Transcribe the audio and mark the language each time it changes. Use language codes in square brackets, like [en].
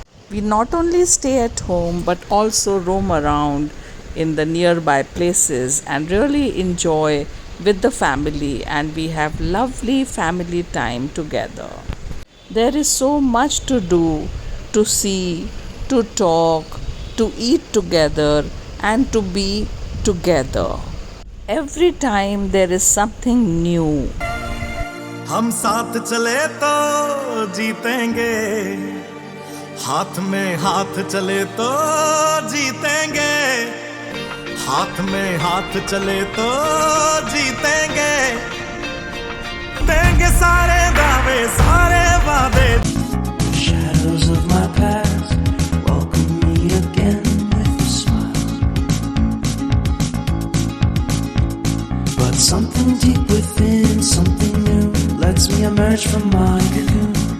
[en] We not only stay at home but also roam around in the nearby places and really enjoy with the family, and we have lovely family time together. There is so much to do, to see, to talk, to eat together, and to be together. Every time there is something new. [hi] हम साथ चले तो जीतेंगे, हाथ में हाथ चले तो जीतेंगे, हाथ में हाथ चले तो जीतेंगे, देंगे सारे दावे सारे वादे. [en] Shadows of my past welcome me again with a smile. But something deep within, something new, lets me emerge from my cocoon.